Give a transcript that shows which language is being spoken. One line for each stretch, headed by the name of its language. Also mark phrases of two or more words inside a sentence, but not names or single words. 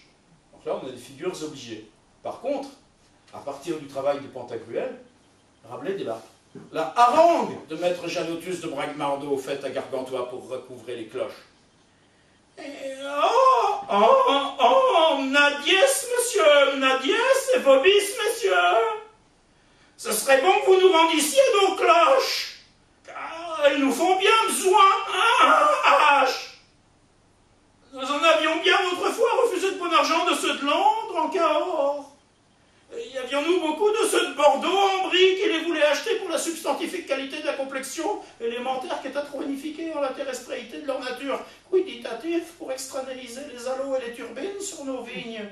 French: Donc là, on a des figures obligées. Par contre, à partir du travail de Pantagruel, Rabelais débat. La harangue de maître Janotus de Bragmardeau faite à Gargantua pour recouvrer les cloches. Nadies, monsieur,
Latin: Nadies et vobis,
French: messieurs. Ce serait bon que vous nous rendissiez nos cloches, car elles nous font bien besoin. Nous en avions bien autrefois refusé de bon argent de ceux de Londres en Cahors. Y avions-nous beaucoup de ceux de Bordeaux en brie qui les voulaient acheter pour la substantifique qualité de la complexion élémentaire qui était trop unifiée en la terrestréité de leur nature quiditative pour externaliser les aloes et les turbines sur nos vignes.